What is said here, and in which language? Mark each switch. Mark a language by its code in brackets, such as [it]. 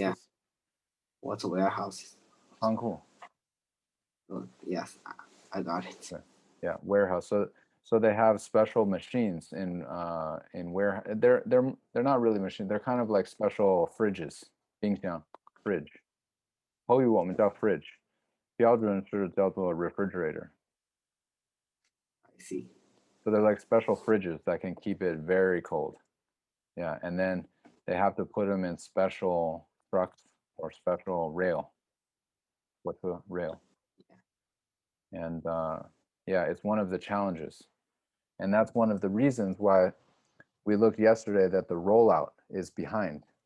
[en] Yeah. What's a warehouse? [zh] 仓库. [en] Oh, yes, I got it. Yeah, warehouse. So they have special machines in where they're not really machines. They're kind of like special fridges. [zh] 冰箱 fridge. 口语我们叫 fridge. 标准是叫做 refrigerator. [en] I see. So they're like special fridges that can keep it very cold. Yeah, and then they have to put them in special trucks or special rail. What's a rail? And yeah, it's one of the challenges. And that's one of the reasons why we looked yesterday that the rollout is behind.